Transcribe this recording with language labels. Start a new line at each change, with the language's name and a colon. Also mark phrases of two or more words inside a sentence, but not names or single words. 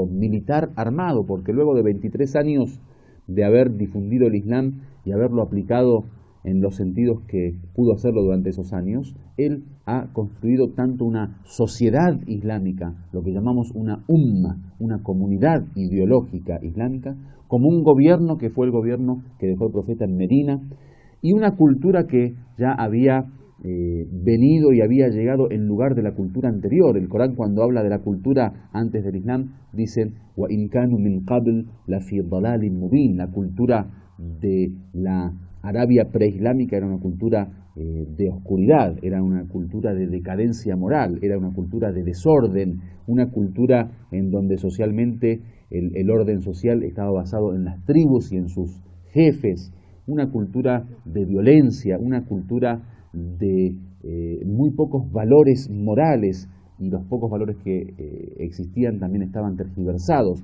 Spanish: militar, armado, porque luego de 23 años de haber difundido el Islam y haberlo aplicado en los sentidos que pudo hacerlo durante esos años, él ha construido tanto una sociedad islámica, lo que llamamos una umma, una comunidad ideológica islámica, como un gobierno que fue el gobierno que dejó el profeta en Medina, y una cultura que ya había venido y había llegado en lugar de la cultura anterior. El Corán, cuando habla de la cultura antes del Islam, dice
Arabic: وَإِنْ كَانُوا مِنْ قَبْلِ لَفِي ضَلَالٍ مُبِينٍ.
Spanish: La cultura de la Arabia preislámica era una cultura de oscuridad, era una cultura de decadencia moral, era una cultura de desorden, una cultura en donde socialmente el orden social estaba basado en las tribus y en sus jefes, una cultura de violencia, una cultura de muy pocos valores morales, y los pocos valores que existían también estaban tergiversados.